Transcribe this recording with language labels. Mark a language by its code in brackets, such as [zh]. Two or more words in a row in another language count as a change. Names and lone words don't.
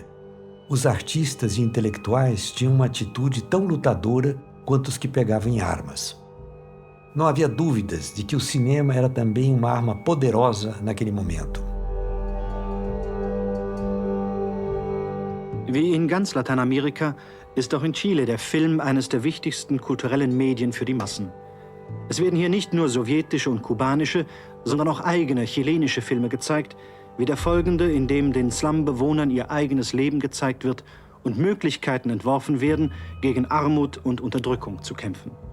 [pt] Os artistas e intelectuais tinham uma atitude tão lutadora quanto os que pegavam em armas. Não havia dúvidas de que o cinema era também uma arma poderosa naquele momento. [de] Wie in ganz Lateinamerika ist auch in Chile der Film eines der wichtigsten kulturellen Medien für die Massen. Es werden hier nicht nur sowjetische und kubanische, sondern auch eigene chilenische Filme gezeigt, wie der folgende, in dem den Slum-Bewohnern ihr eigenes Leben gezeigt wird und Möglichkeiten entworfen werden, gegen Armut und Unterdrückung zu kämpfen.